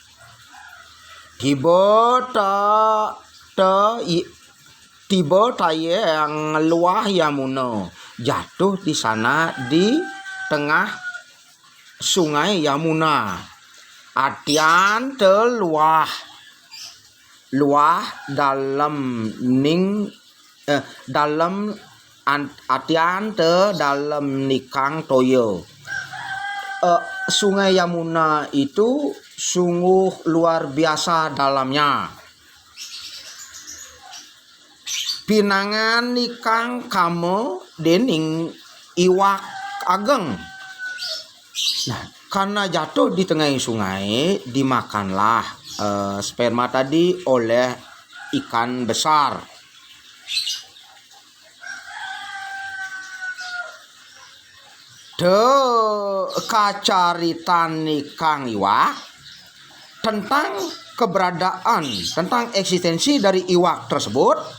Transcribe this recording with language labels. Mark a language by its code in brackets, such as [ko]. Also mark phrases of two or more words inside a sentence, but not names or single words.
[kaw] Tiba yang luah Yamuna, [id] jatuh di sana di tengah sungai Yamuna. Artian luah dalam artian dalam [kaw] nikang toyo. [id] Sungai Yamuna itu sungguh luar biasa dalamnya. [kaw] Pinangan nikang kamu dening iwak ageng. [id] Nah, karena jatuh di tengah sungai, dimakanlah sperma tadi oleh ikan besar. Kacaritan ikan iwak tentang keberadaan, tentang eksistensi dari iwak tersebut,